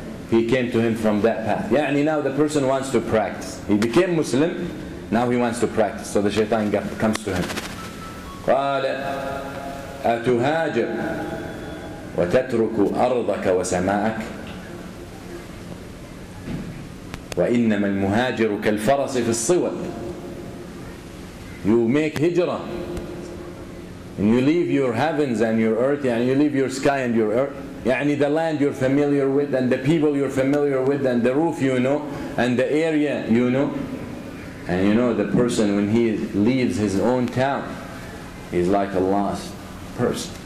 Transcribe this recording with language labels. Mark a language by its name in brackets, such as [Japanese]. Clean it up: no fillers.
[English] He came to him from that path. يعني now the person wants to practice. He became Muslim, now he wants to practice. So the shaitan comes to him. [Arabic] قال أتهاجر وتترك أرضك وسماءك وإنما المهاجر كالفرس في الصوت. [English] You make hijrah. And you leave your heavens and your earth, and you leave your sky and your earth. يعني the land you're familiar with, and the people you're familiar with, and the roof you know, and the area you know. And you know the person when he leaves his own town, he's like a lost person.